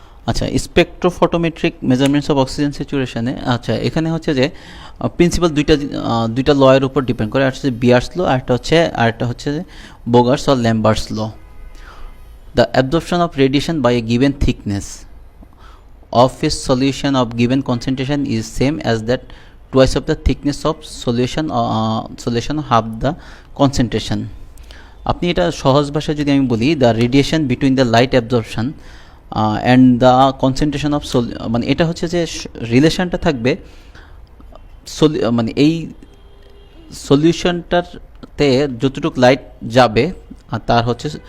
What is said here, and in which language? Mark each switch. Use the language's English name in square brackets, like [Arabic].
[Bangla] আচ্ছা, spectrophotometric measurements of oxygen স্যাচুরেশনে, আচ্ছা এখানে হচ্ছে যে প্রিন্সিপাল দুইটা লয়ের উপর ডিপেন্ড করে, একটা হচ্ছে বিয়ার্স ল, আরেকটা হচ্ছে বোগার্স or Lambert's law. [English] The absorption of radiation by a given thickness of a solution of given concentration is same as that twice of the thickness of solution of half the concentration. [Bangla] আপনি এটা সহজ ভাষায় যদি আমি বলি, [English] the radiation between the light absorption and the concentration of [Bangla] মানে এটা হচ্ছে যে রিলেশনটা থাকবে, মানে এই সলিউশনটাতে যতটুকু লাইট যাবে আর তার হচ্ছে